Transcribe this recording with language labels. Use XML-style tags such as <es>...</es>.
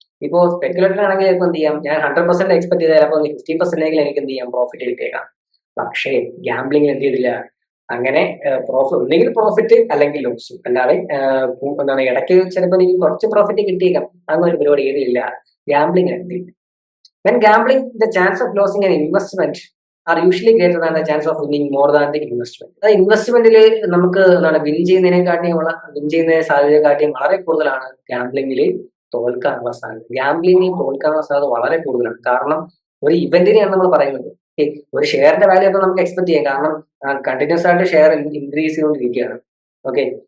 <ml>ഇപ്പോ സ്പെക്കുലേറ്റർ ആണെങ്കിൽ ഇപ്പൊ എന്ത് ചെയ്യാം? ഞാൻ 100% എക്സ്പെക്ട് ചെയ്താൽ അപ്പൊ 50% എനിക്ക് എന്ത് ചെയ്യാം? പ്രോഫിറ്റ് കിട്ടിയേക്കാം. പക്ഷേ ഗാംബ്ലിംഗ് എന്ത് ചെയ്തില്ല? അങ്ങനെ ഒന്നെങ്കിൽ പ്രോഫിറ്റ് അല്ലെങ്കിൽ ലോസ്. അല്ലാതെ എന്താണ് ഇടയ്ക്ക് ചിലപ്പോൾ എനിക്ക് കുറച്ച് പ്രോഫിറ്റ് കിട്ടിയേക്കാം. അങ്ങനെ ഒരു പരിപാടി ഏതില്ല ഗാംബ്ലിംഗ് എടുത്തില്ല.</ml> <en>When gambling, the chance of losing an investment are usually greater than the chance of winning more than the investment.</en> <ml>അത് ഇൻവെസ്റ്റ്മെന്റിൽ നമുക്ക് എന്താണ് വിൻ ചെയ്യുന്നതിനെ സാധ്യതയെക്കാട്ടിയും വളരെ കൂടുതലാണ് ഗാംബ്ലിംഗിൽ തോൽക്കാനുള്ള സാധ്യത. ഗാംബ്ലിംഗിൽ തോൽക്കാനുള്ള സാധ്യത വളരെ കൂടുതലാണ്. കാരണം ഒരു ഇവന്റിനെയാണ് നമ്മൾ പറയുന്നത്. ഒരു ഷെയറിന്റെ വാല്യൂ ഒക്കെ നമുക്ക് എക്സ്പെക്ട് ചെയ്യാം. കാരണം കണ്ടിന്യൂസ് ആയിട്ട് ഷെയർ ഇൻക്രീസ് ചെയ്തുകൊണ്ടിരിക്കുകയാണ്. ഓക്കെ.</ml>